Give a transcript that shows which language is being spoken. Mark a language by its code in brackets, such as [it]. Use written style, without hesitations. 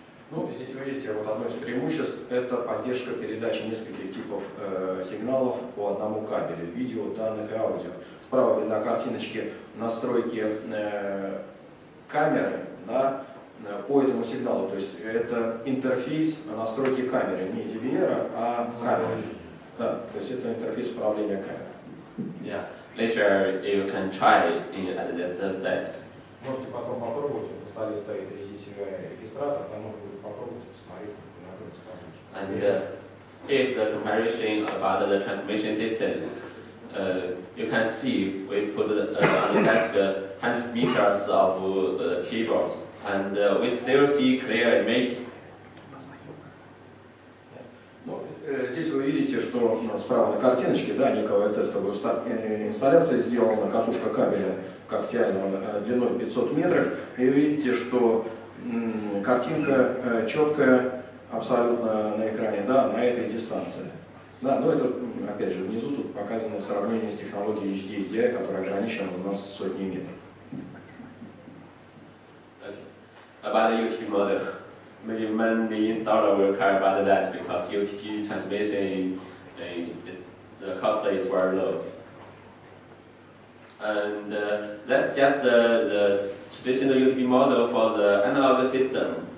[ru] Ну, здесь вы видите, вот одно из преимуществ – это поддержка передачи нескольких типов сигналов по одному кабелю, видео, данных и аудио. Справа видна картиночки настройки камеры, да, по этому сигналу. То есть это интерфейс настройки камеры, не DVR, а камеры. Да, то есть это интерфейс управления камерой. [en] Yeah. Later you can try at this desk. [ru] Можете потом попробовать, на столе стоит HD-CVI регистратор, там можно будет попробовать посмотреть, как находится там. [en] And here's the comparison about the transmission distance. You can see we put on the desk 100 meters of cable, and we still see clear image. [ru] Здесь вы видите, что справа на картиночке, да, некая тестовая инсталляция сделана, катушка кабеля коаксиального длиной 500 метров, и вы видите, что картинка четкая абсолютно на экране, да, на этой дистанции. Да, но это, опять же, внизу тут показано сравнение с технологией HD-CVI, которая ограничена у нас сотней метров. [en] About the UTP model. Maybe many installer will care about that because UTP transmission the cost is very low. And that's just the traditional UTP model for the analog system.